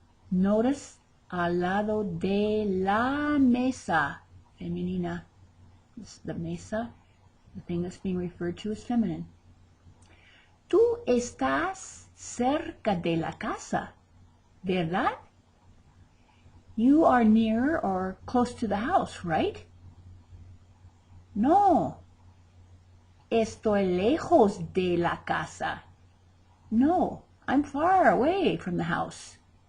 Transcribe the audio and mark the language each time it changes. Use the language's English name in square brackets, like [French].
[English] Notice [Spanish] al lado de la mesa, femenina. [English] The mesa, the thing that's being referred to is feminine. [Spanish] Tú estás cerca de la casa, ¿verdad? [English] You are near or close to the house, right? No. [Spanish] Estoy lejos de la casa. [English] No, I'm far away from the house.